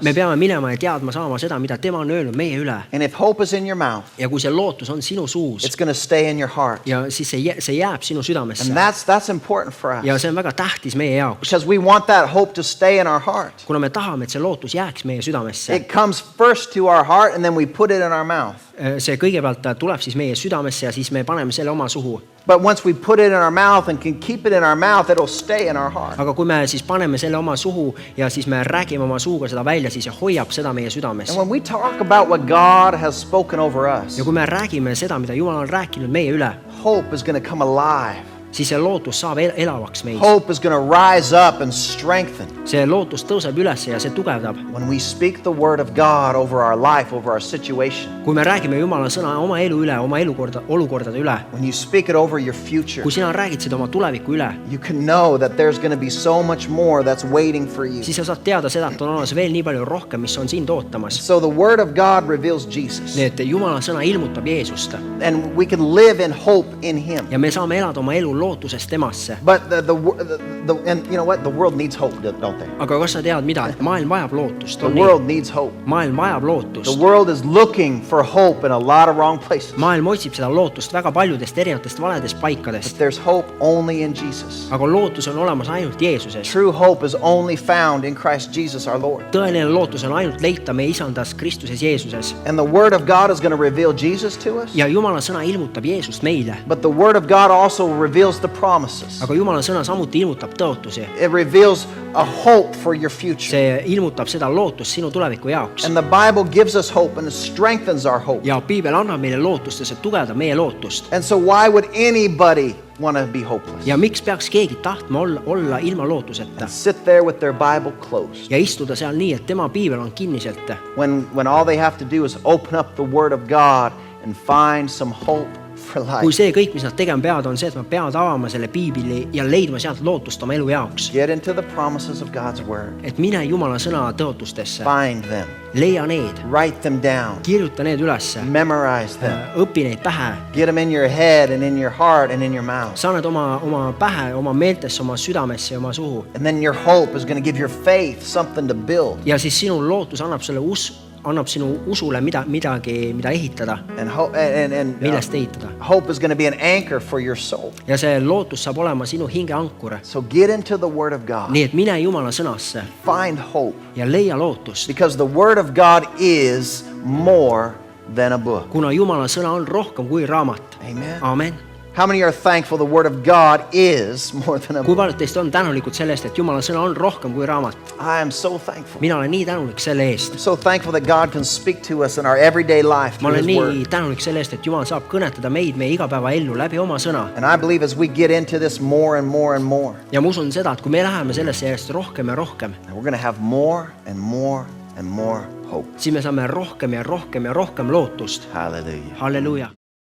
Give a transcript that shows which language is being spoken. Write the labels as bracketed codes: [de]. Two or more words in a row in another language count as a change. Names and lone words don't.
[et] Me peame minema ja teadma saama seda, mida tema on öelnud meie üle. [en] And if hope is in your mouth, [et] Ja kui see lootus on sinu suus, [en] it's going to stay in your heart. [et] ja siis see jääb sinu südamesse. [en] And that's important for us, [et] Ja see on väga tähtis meie jaoks, [en] because we want that hope to stay in our heart. [et] kuna me tahame, et see lootus jääks meie südamesse. [en] It comes first to our heart, and then we put it in our mouth. [et] See kõigepealt tuleb siis meie südamesse ja siis me paneme selle oma suhu. [en] But once we put it in our mouth and can keep it in our mouth, it'll stay in our heart. [et] Aga kui me siis paneme selle oma suhu ja siis me räägime oma suuga seda välja, siis see hoiab seda meie südames. [en] And when we talk about what God has spoken over us, [et] Ja kui me räägime seda, mida Jumal on rääkinud meie üle, [en] hope is going to come alive. [et] siis see lootus saab elavaks meis. [en] Hope is going to rise up and strengthen. [et] See lootus tõuseb üles ja see tugevdab. [en] When we speak the word of God over our life, over our situation, [et] Kui me räägime Jumala sõna oma elu üle, oma olukordade üle, [en] when you speak it over your future, [et] kui sina räägid seda oma tuleviku üle, [en] you can know that there's going to be so much more that's waiting for you. [et] siis sa saad teada seda, et on olemas veel nii palju rohkem, mis on sind ootamas. [en] So the word of God reveals Jesus, [et] Nii et Jumala sõna ilmutab Jeesust [en] and we can live in hope in him. [et] ja me saame elada oma elu lootuses temasse. [en] But and you know what? The world needs hope, don't they? [et] Aga kas sa tead mida? Et maailm vajab lootust. [en] The world needs hope. [et] Maailm vajab [en] The [et] lootust. [en] world is looking for hope in a lot of wrong places. [et] Maailm otsib seda lootust väga paljudest erinevatest valedest paikadest. [en] But there's hope only in Jesus. [et] Aga lootus on olemas ainult Jeesuses. [en] True hope is only found in Christ Jesus our Lord. [et] Tõeline lootus on ainult leita meie isandas Kristuses Jeesuses. [en] And the word of God is going to reveal Jesus to us. [et] Ja Jumala sõna ilmutab Jeesust meile. [en] But the word of God also reveals the promises. [et] Aga Jumala sõna samuti ilmutab tõotusi. [en] It reveals a hope for your future. [et] See ilmutab seda lootust sinu tuleviku jaoks. [en] And the Bible gives us hope and it strengthens our hope. [et] Ja Piibel annab meile lootust ja see tugevdab meie lootust. [en] And so why would anybody want to be hopeless? [et] Ja miks peaks keegi tahtma olla ilma lootuseta? [en] Sit there with their Bible closed. [et] Ja istuda seal nii, et tema Piibel on kinniselt. [en] When all they have to do is open up the word of God and find some hope for life. [et] Kui see kõik, mis nad tegema peavad, on see, et nad peavad avama selle Piibli ja leidma sealt lootust oma elu jaoks. [en] Get into the promises of God's word. [et] Et mine Jumala sõna tõotustesse. [en] Find them. [et] Leia need. [en] Write them down. [et] Kirjuta need ülesse. [en] Memorize them. [et] Õpi neid pähe. [en] Get them in your head and in your heart and in your mouth. [et] Sa need oma pähe, oma meeltesse, oma südamesse ja oma suhu. [en] And then your hope is going to give your faith something to build. [et] Ja siis sinu lootus annab sinu usule midagi, mida ehitada. [en] And [et] Millest ehitada. [en] hope is going to be an anchor for your soul. [et] Ja see lootus saab olema sinu hinge ankur. [en] So get into the word of God. [et] Nii et mine Jumala sõnasse [en] Find hope. [et] ja leia lootust. [en] Because the word of God is more than a book. [et] Kuna Jumala sõna on rohkem kui raamat. Amen. Amen. [en] How many are thankful the word of God is more than a [et] Kui [en] book? [et] paljud teist on tänulikud selle eest, et Jumala sõna on rohkem kui raamat? [en] I am so thankful. [et] Mina olen nii tänulik selle eest. [en] I'm so thankful that God can speak to us in our everyday life [et] Ma [en] through [et] olen [en] his [et] nii [en] word. [et] tänulik selle eest, et Jumal saab kõnetada meid meie igapäevaellu läbi oma sõna. [en] And I believe as we get into this more and more and more, [et] Ja ma usun seda, et kui me läheme sellesse järjest rohkem ja rohkem, [en] and we're going to have more and more and more hope. [et] siis me saame rohkem ja rohkem ja rohkem lootust. Hallelujah. Halleluuja!